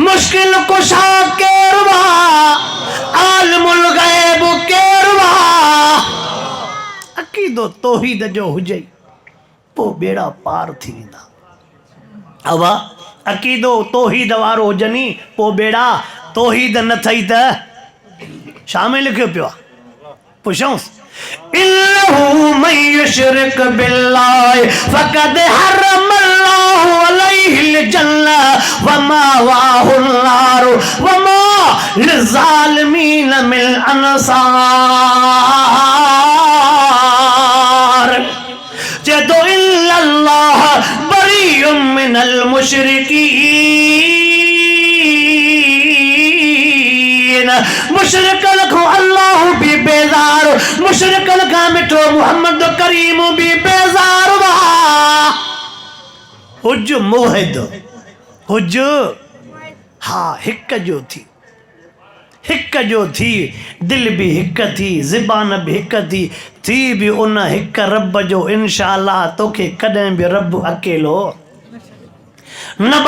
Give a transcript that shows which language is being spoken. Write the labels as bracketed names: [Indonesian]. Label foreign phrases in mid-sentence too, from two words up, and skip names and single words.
[Sindhi] मुश्किल कुशा केरु आहे? आलिमुल ग़ैब केरु आहे? अक़ीदो तौहीद जो हुजे पोइ बेड़ा पार थी वेंदा। अवा अक़ीदो तौहीद वारो हुजनी पोइ बेड़ा तौहीद न थई त छा में लिखियो पियो आहे? [Arabic] पुछऊंसि, إنه من يشرك بالله فقد حرم الله عليه الجنة ومأواه النار وما للظالمين من أنصار. [Sindhi] जदो [Arabic] أن الله بريء من المشركين, [Sindhi] मुशरिकन खां अल्लाह भी बेज़ार, मुशरिकन खां मिठो मुहम्मद करीम भी बेज़ार वा। हुज मुवहिद, हुज हा हिक जो थी, हिक जो थी, दिल भी हिक थी, ज़बान भी हिक थी भी उन हिक रब जो इंशाअल्लाह तोखे कॾहिं भी रब अकेलो न